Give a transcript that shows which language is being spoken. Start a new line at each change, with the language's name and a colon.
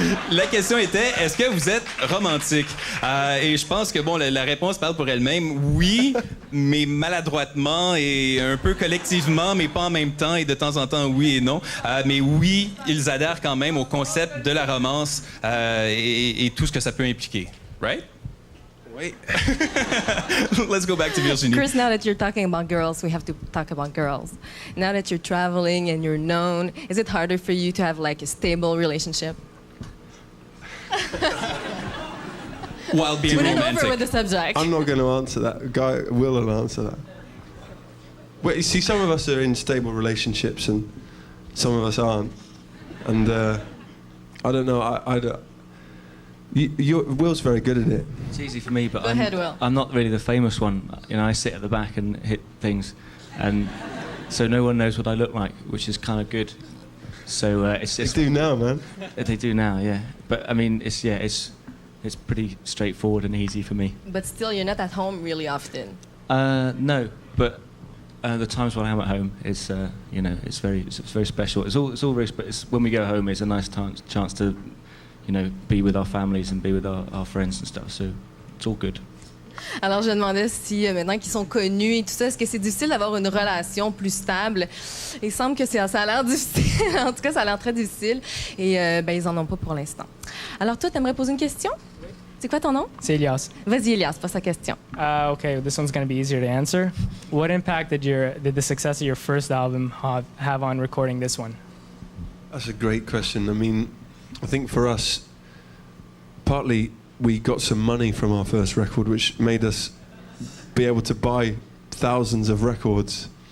French: La question était, est-ce que vous êtes romantique? Et je pense que bon, la réponse parle pour elle-même. Oui, mais maladroitement et un peu collectivement, mais pas en même temps et de temps en temps oui et non. Mais oui, ils adhèrent quand même au concept de la romance et tout ce que ça peut impliquer.
English: Right? Wait. Let's go back to Virginie. Chris, now that you're talking about girls, we have to talk about girls. Now that you're traveling and you're known, is it harder for you to have like a stable relationship? While being Put romantic. it over with the subject. I'm not going to answer that. Guy will answer that. Well, you see, some of us are in stable relationships and some of us aren't. And I don't know. I don't. Will's very good at it. It's easy for me, but Go ahead, Will. I'm not really the famous one. You know, I sit at the back and hit things, and so no one knows what I look like, which is kind of good. So it's They do now, man. They do now, yeah. But I mean, it's pretty straightforward and easy for me. But still, you're not at home really often. No, but The times when I'm at home is, it's very special. It's all very. When we go home, it's a nice chance to, be with our families and be with our friends and stuff. So it's all good.
French: Alors, je me demandais si, maintenant qu'ils sont connus et tout ça, est-ce que c'est difficile d'avoir une relation plus stable? Il semble que ça a l'air difficile. En tout cas, ça a l'air très difficile. Et ils en ont pas pour l'instant. Alors, toi, t'aimerais poser une question? C'est quoi ton nom? C'est Elias. Vas-y, Elias, pose ta question.
English: Okay, this one's going to be easier to answer. What impact did the success of your first album have on recording this one? That's a great question. I mean, I think for us, partly we got some money from our first record, which made us be able to buy thousands of records.